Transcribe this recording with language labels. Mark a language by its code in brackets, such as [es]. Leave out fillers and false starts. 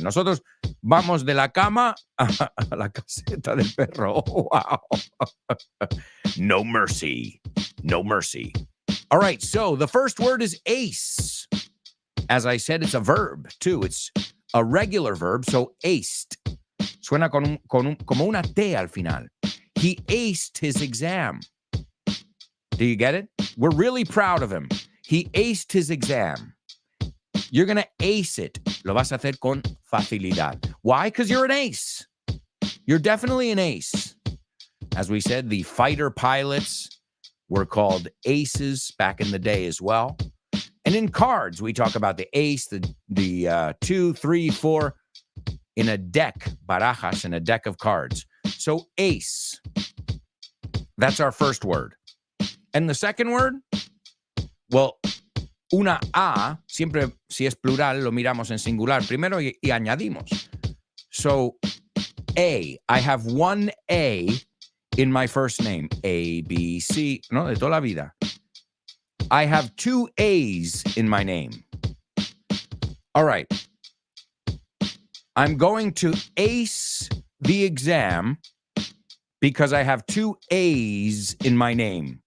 [es] Nosotros vamos de la cama a la caseta del perro. [en] Oh, wow. No mercy. No mercy. All right, so the first word is ace. As I said, it's a verb, too. It's a regular verb, so aced. [es] Suena como una T al final. [en] He aced his exam. Do you get it? We're really proud of him. He aced his exam. You're going to ace it. [es] Lo vas a hacer con facilidad. [en] Why? Because you're an ace. You're definitely an ace. As we said, the fighter pilots were called aces back in the day as well. And in cards, we talk about the ace, the 2, 3, 4 in a deck, barajas, in a deck of cards. So ace. That's our first word. And the second word, well, [es] una A, siempre si es plural, lo miramos en singular primero y añadimos. [en] So A, I have one A in my first name. A, B, C, [es] no, de toda la vida. [en] I have 2 A's in my name. All right. I'm going to ace the exam because I have 2 A's in my name.